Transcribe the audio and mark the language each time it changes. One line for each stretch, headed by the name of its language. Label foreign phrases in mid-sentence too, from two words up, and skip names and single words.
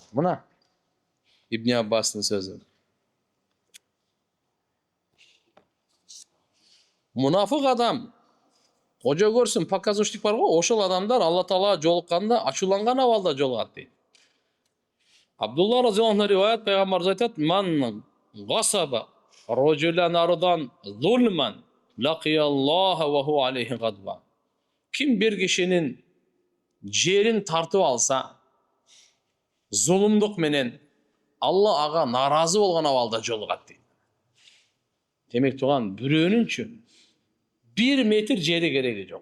Kyrgyz: Мына Ибн Аббастын сөзү. Мунафык адам, кожо көрсүн, показушник бар го, ошол адамдар Алла Таалага жолукканда ачууланган абалда жолугат дейт. Абдулла
Arabic: رضي الله عنه
Kyrgyz: риваят, пайгамбарыбыз айтат:
Arabic: "من غصب رجلا أرضا ظلما لقي الله وهو عليه غضبان."
Kyrgyz: Ким бир кишинин жерин тартып алса, зулумдук менен Алла ага наразы болгон абалда жолугат дейт. Демек туган бирөөнүнчү 1 метр жери кереги жок.